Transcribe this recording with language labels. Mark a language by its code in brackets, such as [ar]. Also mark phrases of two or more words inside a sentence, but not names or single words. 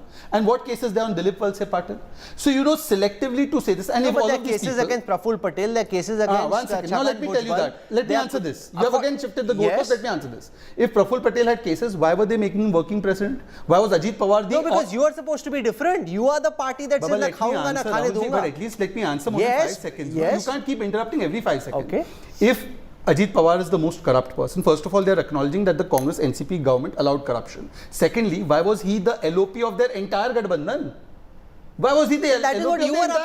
[en] And what cases there on Dilip Valse Patil? So, you know, selectively to say this. And no, if but all there of are cases people, against Praful Patel, there are cases against one second. Now let me tell you that. Let me answer this. You have again shifted the goalpost. Yes. Let me answer this. If Praful Patel had cases, why were they making him working president? Why was Ajit Pawar the... No, because you are supposed to be different. You are the party that says, [hi] ना खाऊँगा, ना खाने दूँगा. [en] But at least let me answer more than 5 seconds. Yes. You can't keep interrupting every 5 seconds. Okay. If Ajit Pawar is the most corrupt person, first of all, they are acknowledging that the Congress NCP government allowed corruption. Secondly, why was he the LOP of their entire Gadbandhan? Why was he the LOP that is what of you their are entire